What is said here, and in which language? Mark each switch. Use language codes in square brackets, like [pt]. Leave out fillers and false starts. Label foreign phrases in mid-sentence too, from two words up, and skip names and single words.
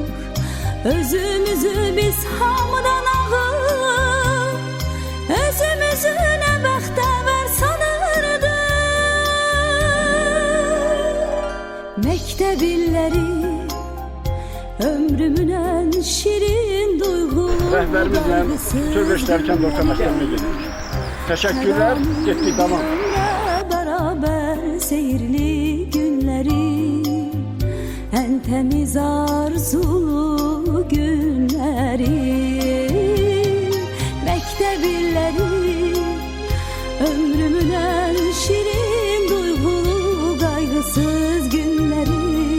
[az] Özümüzü biz hamıdan ağır, özümüzü nə bəxtəvər sanırdıq. Məktəb illəri ömrümün ən şirin duyğulu. Rəhbərimizlə söz işlərkən orta məktəbinə gedirdik. Təşəkkürlər, getdik tamam. [tr] Beraber seyirli günleri, en temiz arzulu günleri. Mektep illeri ömrümün en şirin duygulu kaygısız günleri.